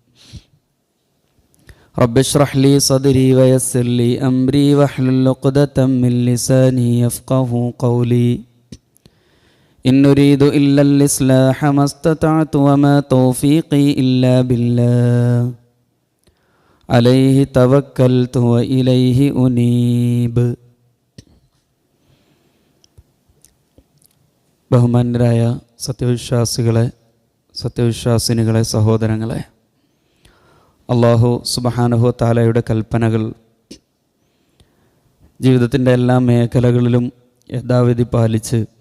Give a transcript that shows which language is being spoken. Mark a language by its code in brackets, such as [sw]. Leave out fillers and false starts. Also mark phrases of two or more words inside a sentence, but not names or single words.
[ar] رب اشرح لي صدري ويسر لي أمري واحلل عقدة من لساني يفقه قولي. إن نريد إلا الإصلاح ما استطعت وما توفيقي إلا بالله عليه توكلت وإليه أنيب. [ml] ബഹുമാന്യരായ സത്യവിശ്വാസിനികളെ, സഹോദരങ്ങളെ, അല്ലാഹു സുബ്ഹാനഹു തആലയുടെ കൽപ്പനകൾ ജീവിതത്തിൻ്റെ എല്ലാ മേഖലകളിലും യഥാവിധി പാലിച്ച്